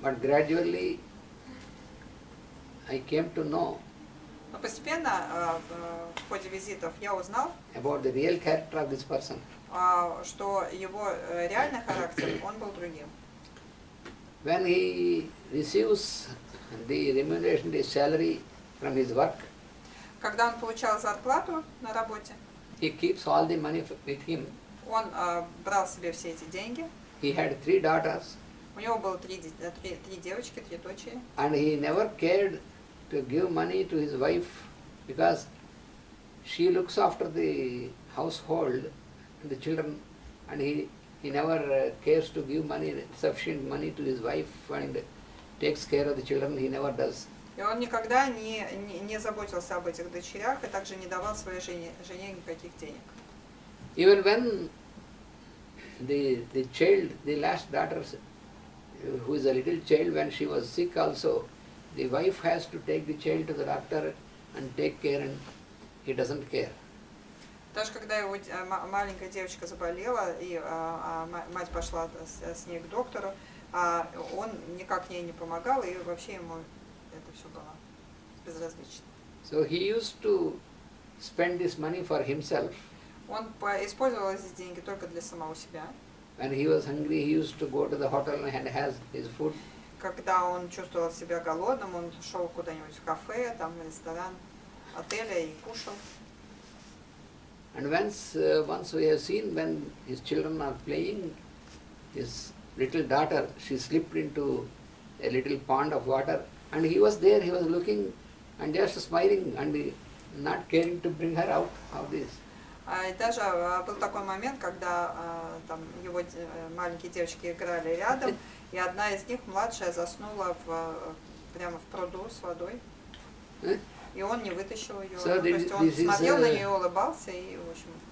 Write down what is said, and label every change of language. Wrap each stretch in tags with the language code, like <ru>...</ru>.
<en>But gradually I came to know</en> <ru>Но постепенно в ходе визитов я узнал,</ru> <en>about the real character of this person.</en> <ru>что его реальный характер, он был другим.</ru> <en>When he receives the remuneration, the salary from his work,</en> <ru>Когда он получал зарплату на работе,</ru> <en>he keeps all the money with him.</en> <ru>он брал себе все эти деньги.</ru> <en>He had 3 daughters</en> <ru>У него было три девочки, 3 дочери.</ru> <en>and he never cared to give money to his wife because she looks after the household and the children, and he never cares to give money, sufficient money to his wife and takes care of the children. He never does.</en> <ru>И он никогда не заботился об этих дочерях и также не давал своей жене никаких денег.</ru> <en>Even when the child, the last daughter, who is a little child, when she was sick also, the wife has to take the child to the doctor and take care, and he doesn't care.</en> <ru>Даже когда его маленькая девочка заболела, и мать пошла с ней к доктору, он никак ей не помогал, и вообще ему это все было безразлично.</ru> <en>So he used to spend this money for himself.</en> <ru>Он использовал эти деньги только для самого себя.</ru> <en>When he was hungry, he used to go to the hotel and has his food.</en> <ru>Когда он чувствовал себя голодным, он шел куда-нибудь в кафе, там, в ресторан отеля и кушал.</ru> <en>And once we have seen when his children are playing, his little daughter, she slipped into a little pond of water, and he was there, he was looking and just smiling and not caring to bring her out of this.</en> <ru>И даже был такой момент, когда там его маленькие девочки играли рядом, и одна из них, младшая, заснула прямо в пруду с водой. И он не вытащил ее.</ru> <en>So</en> <ru>То есть он смотрел на нее, улыбался, и, в общем,</ru>